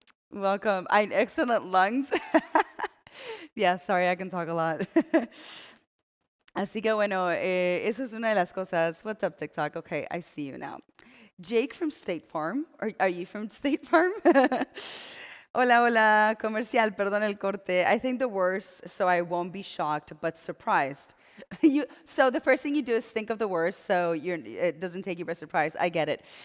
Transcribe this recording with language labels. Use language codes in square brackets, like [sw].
[en] Welcome. Excellent lungs. Yeah, sorry, I can talk a lot. [es] Así que bueno, eso es una de las cosas. [en] What's up, TikTok? Okay, I see you now. Jake from State Farm. Are you from State Farm? [es] Hola, hola, comercial, perdón el corte. [en] I think the worst, so I won't be shocked, but surprised. So the first thing you do is think of the worst, so it doesn't take you by surprise. I get it.